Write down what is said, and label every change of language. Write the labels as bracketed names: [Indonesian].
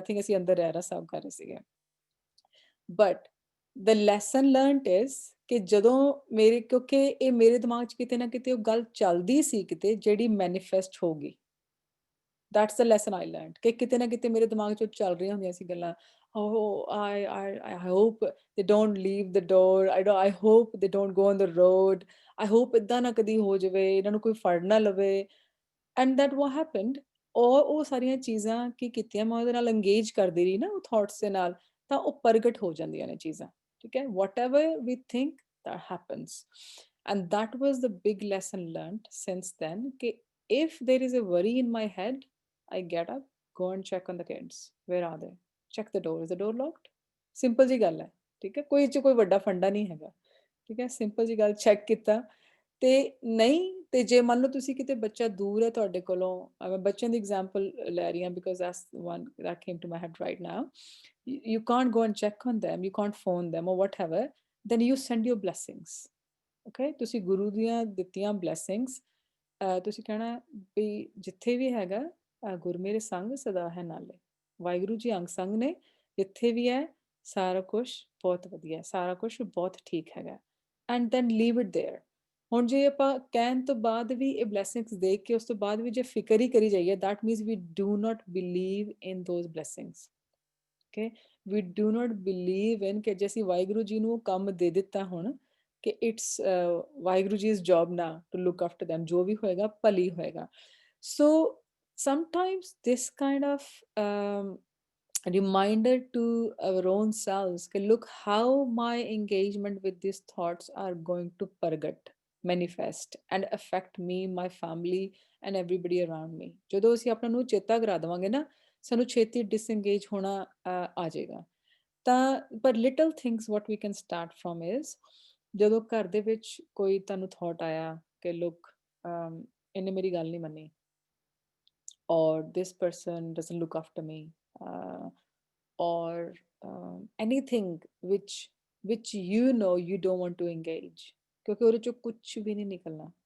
[Punjabi] Think ਅਸੀਂ ਅੰਦਰ ਰਹਿਰਾਸ ਸਾਹਿਬ ਕਰ ਰਹੇ ਸੀਗੇ। [English] but the lesson learned is [Punjabi] ਕਿ ਜਦੋਂ ਮੇਰੇ, ਕਿਉਂਕਿ ਇਹ ਮੇਰੇ ਦਿਮਾਗ 'ਚ ਕਿਤੇ ਨਾ ਕਿਤੇ ਉਹ ਗੱਲ ਚੱਲਦੀ ਸੀ ਕਿਤੇ, ਜਿਹੜੀ ਮੈਨੀਫੈਸਟ ਹੋ ਗਈ। [English] that's the lesson I learned [Punjabi] ਕਿ ਕਿਤੇ ਨਾ ਕਿਤੇ ਮੇਰੇ ਦਿਮਾਗ 'ਚ ਚੱਲ ਰਹੀਆਂ ਹੁੰਦੀਆਂ ਸੀ ਗੱਲਾਂ। [English] I hope they don't leave the door, I hope they don't go on the road, I hope [Punjabi] ਇੱਦਾਂ ਨਾ ਕਦੀ ਹੋ ਜਾਵੇ, ਇਹਨਾਂ ਨੂੰ ਕੋਈ ਫੜ ਨਾ ਲਵੇ। [English] And that what happened. [Punjabi] ਉਹ ਸਾਰੀਆਂ ਚੀਜ਼ਾਂ ਕੀ ਕੀਤੀਆਂ, ਮੈਂ ਉਹਦੇ ਨਾਲ ਇੰਗੇਜ ਕਰਦੀ ਰਹੀ ਨਾ ਉਹ ਥੋਟਸ ਦੇ ਨਾਲ, ਤਾਂ ਉਹ ਪ੍ਰਗਟ ਹੋ ਜਾਂਦੀਆਂ ਨੇ ਚੀਜ਼ਾਂ। ਠੀਕ ਹੈ, [English] whatever we think that happens, and that was the big lesson learned since then ਕਿ if there is a worry in my head, I get up, go and check on the kids, where are they, check the door, is the door locked? [Punjabi] Simple ਜੀ ਗੱਲ ਹੈ। ਠੀਕ ਹੈ, ਕੋਈ ਇਹ 'ਚ ਕੋਈ ਵੱਡਾ ਫੰਡਾ ਨਹੀਂ ਹੈਗਾ। ਠੀਕ ਹੈ, ਸਿੰਪਲ ਜੀ ਗੱਲ, ਚੈੱਕ ਕੀਤਾ। ਤੇ ਨਹੀਂ, ਤੇ ਜੇ ਮੰਨ ਲਓ ਤੁਸੀਂ ਕਿਤੇ ਬੱਚਾ ਦੂਰ ਹੈ ਤੁਹਾਡੇ ਕੋਲੋਂ, ਮੈਂ ਬੱਚਿਆਂ ਦੀ ਐਗਜ਼ਾਮਪਲ ਲੈ ਰਹੀ ਹਾਂ [English] Because that's one that came to my head right now, you can't go and check on them, you can't phone them or whatever, then you send your blessings। [Punjabi] okay, ਤੁਸੀਂ ਗੁਰੂ ਦੀਆਂ ਦਿੱਤੀਆਂ ਬਲੈਸਿੰਗਸ ਤੁਸੀਂ ਕਹਿਣਾ ਵੀ ਜਿੱਥੇ ਵੀ ਹੈਗਾ ਗੁਰ ਮੇਰੇ ਸੰਗ ਸਦਾ ਹੈ ਨਾਲੇ। ਵਾਹਿਗੁਰੂ ਜੀ ਅੰਗ ਸੰਗ ਨੇ, ਜਿੱਥੇ ਵੀ ਹੈ ਸਾਰਾ ਕੁਝ ਬਹੁਤ ਵਧੀਆ, ਸਾਰਾ ਕੁਝ ਬਹੁਤ ਠੀਕ ਹੈਗਾ। [English] And then leave it there. [Punjabi] ਹੁਣ ਜੇ ਆਪਾਂ ਕਹਿਣ ਤੋਂ ਬਾਅਦ ਵੀ ਇਹ ਬਲੈਸਿੰਗਸ ਦੇਖ ਕੇ ਉਸ ਤੋਂ ਬਾਅਦ ਵੀ ਜੇ ਫਿਕਰ ਹੀ ਕਰੀ ਜਾਈਏ, [English] That means we do not believe in those blessings. [Punjabi] Okay, [English] we do not believe in [Punjabi] ਕਿ ਜੇ ਅਸੀਂ ਵਾਹਿਗੁਰੂ ਜੀ ਨੂੰ ਕੰਮ ਦੇ ਦਿੱਤਾ ਹੁਣ ਕਿ [English] it's Waheguru ji is job ਨਾ to look after them, [Punjabi] ਜੋ ਵੀ ਹੋਏਗਾ ਭਲੀ ਹੋਏਗਾ। [English] So sometimes this kind of reminder to our own selves कि look how my engagement with these thoughts are going to pergat, manifest and affect me, my family and everybody around me। [Punjabi] ਜਦੋਂ ਅਸੀਂ ਆਪਣਾ ਨੂੰ ਚੇਤਾ ਕਰਾ ਦੇਵਾਂਗੇ ਨਾ, ਸਾਨੂੰ ਛੇਤੀ ਡਿਸਐਂਗੇਜ ਹੋਣਾ ਆ ਜਾਏਗਾ। ਤਾਂ ਪਰ [English] little things what we can start from is [Punjabi] ਜਦੋਂ ਘਰ ਦੇ ਵਿੱਚ ਕੋਈ ਤੁਹਾਨੂੰ ਥਾਟ ਆਇਆ ਕਿ ਲੁੱਕ ਇਹਨੇ ਮੇਰੀ ਗੱਲ ਨਹੀਂ ਮੰਨੀ, [English] or this person doesn't look after me, or anything which you know you don't want to engage, [Punjabi] ਕਿਉਂਕਿ ਉਹਦੇ ਚੋਂ ਕੁਝ ਵੀ ਨਹੀਂ ਨਿਕਲਣਾ।